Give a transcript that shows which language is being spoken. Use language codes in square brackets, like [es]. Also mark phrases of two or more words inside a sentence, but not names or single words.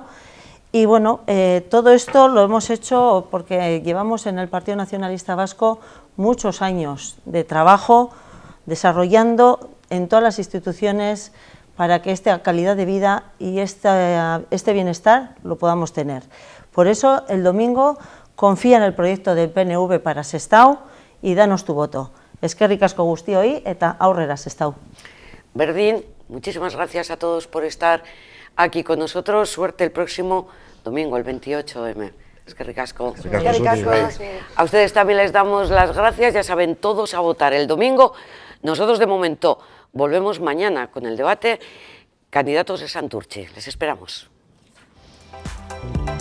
[es] Y bueno, todo esto lo hemos hecho porque llevamos en el Partido Nacionalista Vasco muchos años de trabajo desarrollando en todas las instituciones para que esta calidad de vida y este bienestar lo podamos tener. Por eso el domingo confía en el proyecto del PNV para Sestao y danos tu voto. [eu] Eskerrik asko guztioi eta aurrera Sestao. [es] Berdín, muchísimas gracias a todos por estar aquí con nosotros. Suerte el próximo domingo, el 28M. [eu] Eskerrik asko. [es] A ustedes también les damos las gracias. Ya saben, todos a votar el domingo. Nosotros de momento volvemos mañana con el debate Candidatos de Santurtzi. Les esperamos.